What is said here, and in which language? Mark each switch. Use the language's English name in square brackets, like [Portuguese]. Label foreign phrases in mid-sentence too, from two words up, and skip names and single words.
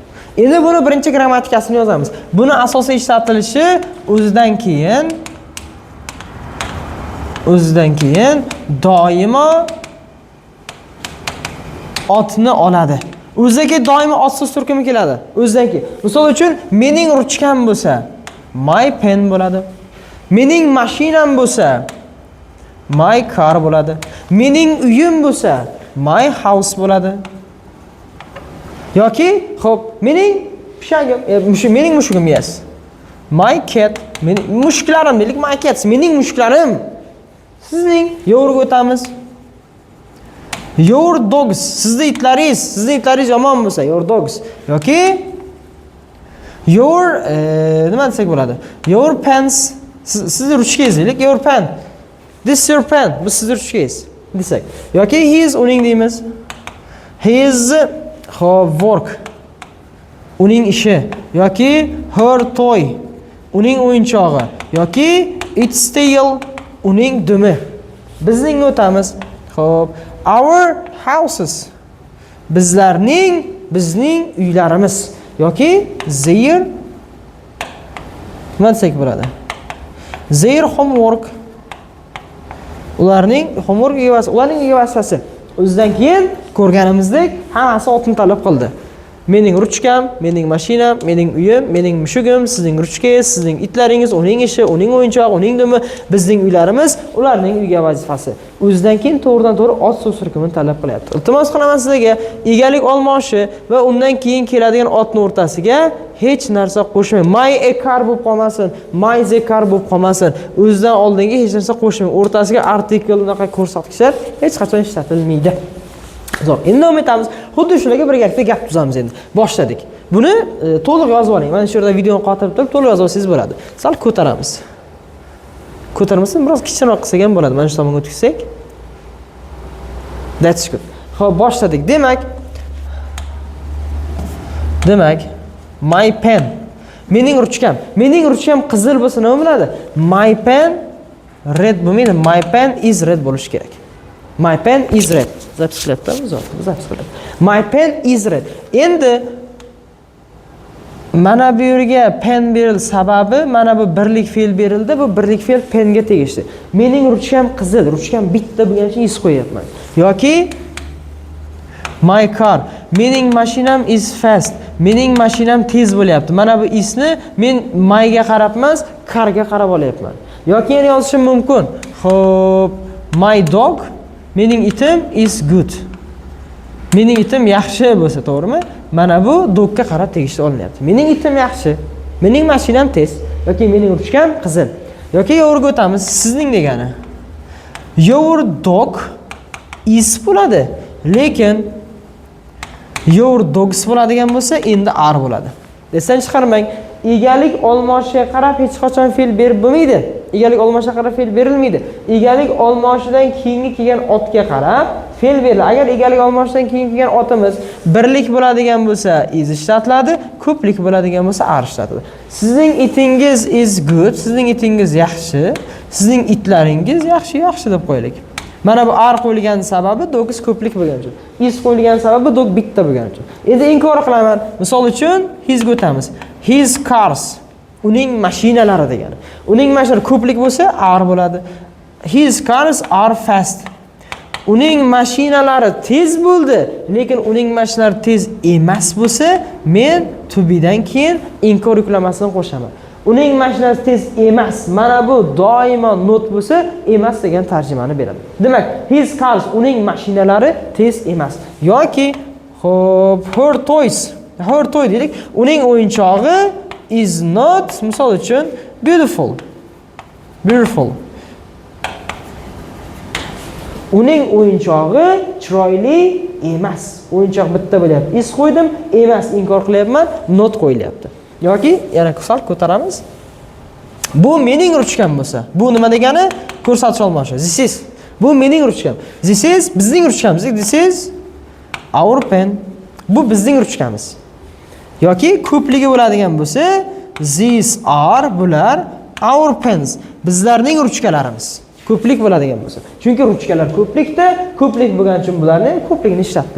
[Uzbek] Endi buni birinchi grammatikasini yozamiz. Buni asosiy ishlatilishi o'zidan keyin doimo otni oladi. O'ziga doimo otsiz turkumi keladi. O'zidan keyin. Misol uchun mening ruchkam bo'lsa [English] my pen [Uzbek] bo'ladi. Mening mashinam bo'lsa [English] my car [Uzbek] bo'ladi. Mening uyim bo'lsa [English] my house [Uzbek] bo'ladi. Yoki, xo'p, mening pishagim, mening mushugim, yes. [English] My cat, [Uzbek] mening mushuklarim, deylik, [English] my cats, [Uzbek] mening mushuklarim. Sizning yo'rga o'tamiz. [English] Your dogs, [Uzbek] sizning itlaringiz yomon bo'lsa, [English] your dogs. [Uzbek] Yoki your nima desak bo'ladi? [English] Your pants, [Uzbek] sizning ruchkangiz, deylik, [English] your pen. This your pen, [Uzbek] bu sizning ruchkangiz. Desak. Yoki his uning deymiz. [English] His work [Uzbek] uning ishi yoki [English] her toy [Uzbek] uning o'yinchog'i yoki [English] its tail [Uzbek] uning dumi. Bizning o'tamiz. Xo'p, [English] our houses [Uzbek] bizning uylarimiz yoki their nima desak bo'ladi? [English] Their homework [Uzbek] ularning homework egasi, ularning egasi. O'zidan keyin ko'rganimizdek hammasi otni talab qildi. Mening ruchkam, mening mashinam, mening uyim, mening mushugim, sizning ruchkangiz, sizning itlaringiz, uning ishi, uning o'yinchog'i, uning dumi, bizning uylarimiz, ularning uyga vazifasi. O'zidan keyin to'g'ridan-to'g'ri ot so'z turkumini talab qilyapti. Iltimos qilaman sizlarga egalik olmoshi va undan keyin keladigan otning o'rtasiga hech narsa qo'shmang. [English] My a car [Uzbek] bo'lib qolmasin, [English] my the car [Uzbek] bo'lib qolmasin. O'zidan oldingi hech narsa qo'shmang. O'rtasiga artikl unaqa ko'rsatkichlar hech qachon ishlatilmaydi. Zo'r. Endi davom etamiz. Xuddi shularga birgalikda gap tuzamiz endi. Boshladik. Buni to'liq yozib oling. Mana shu yerda videoni qotirib turib to'liq yozib olsangiz bo'ladi. Sal ko'taramiz. Ko'tarmasdan biroz kichikroq qilsak ham bo'ladi. Mana shu tomonga o'tkazsak. [English] That's good. [Uzbek] Xo'p, boshladik. Demak, [English] my pen. [Uzbek] Mening ruchkam qizil bo'lsa nima bo'ladi? [English] My pen red bo'lmaydi. My pen is red [Uzbek] bo'lishi kerak. [English] My pen is red. [Uzbek] Zapis qilyaptimiz. [English] My pen is red. [Uzbek] Endi mana bu yerga pen berildi sababi mana bu birlik fe'l berildi. Bu birlik fe'l penga tegishli. Mening ruchkam qizil, ruchkam bitta bo'lgani uchun is qo'yapman. [English] Yoki my car, [Uzbek] mening mashinam [English] is fast. [Uzbek] Mening mashinam tez bo'lyapti. Mana bu isni men myga qarab emas, carga qarab olyapman. Yoki yana yozishim mumkin. Xo'p, [English] my dog, [Uzbek] mening itim [English] is good. [Uzbek] Mening itim yaxshi bo'lsa, to'g'rimi? Mana bu dogga qarab tegishli olinyapti. Mening itim yaxshi, mening mashinam tez yoki mening ruchkam qizil. Yoki yo'rga o'tamiz, sizning degani. [English] Your dog is [Uzbek] bo'ladi, lekin [English] your dogs [Uzbek] bo'ladigan bo'lsa, endi are bo'ladi. Desdan chiqarmang. Egalik olmoshiga qarab hech qachon fe'l berib bo'lmaydi. Egalik olmoshiga qarab fe'l berilmaydi. Egalik olmoshidan keyingi kelgan otga qarab fe'l beriladi. Agar egalik olmoshidan keyin kelgan otimiz birlik bo'ladigan bo'lsa, is ishlatiladi, ko'plik bo'ladigan bo'lsa, are ishlatiladi. Sizning itingiz [English] is good, [Uzbek] sizning itingiz yaxshi, sizning itlaringiz yaxshi deb qo'yaylik. Mana bu ar qo'yilgan sababi do'kis ko'plik bo'lgani uchun. Is qo'yilgan sababi do'k bitta bo'lgani uchun. Endi inkor qilaman. Misol uchun his-ga o'tamiz. [English] His cars. [Uzbek] Uning mashinalari degani. Uning mashinalari ko'plik bo'lsa ar bo'ladi. [English] His cars are fast. [Uzbek] Uning mashinalari tez bo'ldi, lekin uning mashinalari tez emas bo'lsa, men [English] to be [Uzbek] dan keyin inkor yuklamasini qo'shaman. Uning mashinasi tez emas. Mana bu doimo not bo'lsa, emas degan tarjimani beradi. Demak, [English] his cars [Uzbek] uning mashinalari tez emas. Yoki xo'p, [English] her toys. Her toy [Uzbek] deylik, uning o'yinchog'i [English] is not, [Uzbek] misol uchun, beautiful. Beautiful. Uning o'yinchog'i chiroyli emas. O'yinchoq bitta bo'lyapti. Is qo'ydim, emas inkor qilyapman, not qo'yilyapti. Yoki yana sal ko'taramiz. Bu mening ruchkam bo'lsa, bu nima degani? Ko'rsatish olmoqchi. [English] This is. [Uzbek] Bu mening ruchkam. [English] This is [Uzbek] bizning ruchkamiz. [English] This is our pen. [Uzbek] Bu bizning ruchkamiz. Yoki ko'pligi bo'ladigan bo'lsa, [English] these are bular our pens. [Uzbek] Bizlarning ruchkalarimiz. Ko'plik bo'ladigan bo'lsa. Chunki ruchkalar ko'plikda, ko'plik bo'lgani uchun bularni ham ko'pligini ishlatdim.